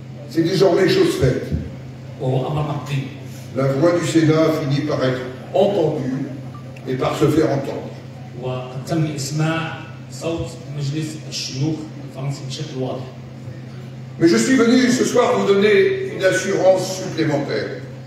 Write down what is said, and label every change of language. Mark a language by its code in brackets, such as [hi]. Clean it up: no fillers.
[fr] C'est désormais chose faite. [ar] وهو أمر مقضي. [fr] La voix du Sénat finit par être entendue et par se faire entendre. [ar] وقد تم إسماع صوت مجلس الشيوخ الفرنسي بشكل واضح. [fr] Mais je suis venu ce soir vous donner une assurance supplémentaire.